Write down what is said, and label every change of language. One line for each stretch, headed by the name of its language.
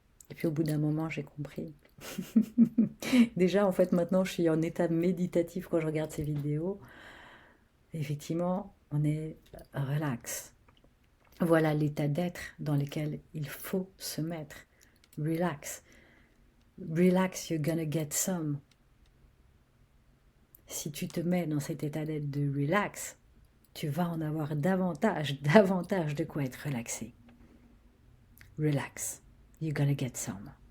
French: Et puis au bout d'un moment, j'ai compris. Déjà, en fait, maintenant, je suis en état méditatif quand je regarde ces vidéos. Effectivement, on est relax. Voilà l'état d'être dans lequel il faut se mettre. Relax.
English: Relax, you're gonna get some.
French: Si tu te mets dans cet état d'être de relax, tu vas en avoir davantage de quoi être relaxé.
English: Relax, you're gonna get some.